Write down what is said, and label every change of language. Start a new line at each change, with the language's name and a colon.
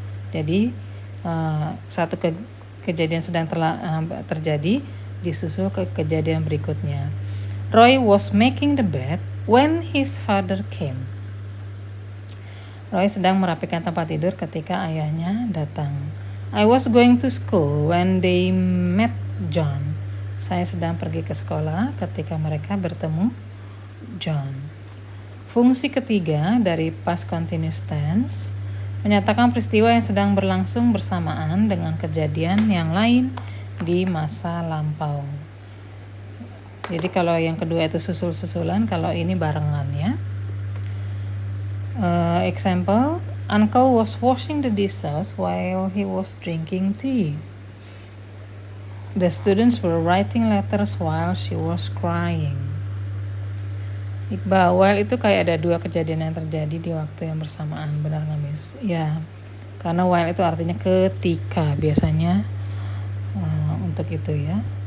Indonesian: Jadi satu kejadian sedang terjadi disusul ke kejadian berikutnya.
English: Roy was making the bed when his father came.
Indonesian: Roy sedang merapikan tempat tidur ketika ayahnya datang.
English: I was going to school when they met John.
Indonesian: Saya sedang pergi ke sekolah ketika mereka bertemu John. Fungsi ketiga dari past continuous tense, menyatakan peristiwa yang sedang berlangsung bersamaan dengan kejadian yang lain di masa lampau. Jadi kalau yang kedua itu susul-susulan, kalau ini barengan ya.
English: Example, Uncle was washing the dishes while he was drinking tea. The students were writing letters while she was crying.
Indonesian: Iqbal, while itu kayak ada dua kejadian yang terjadi di waktu yang bersamaan, benar nggak Miss? Ya, karena while itu artinya ketika biasanya untuk itu ya.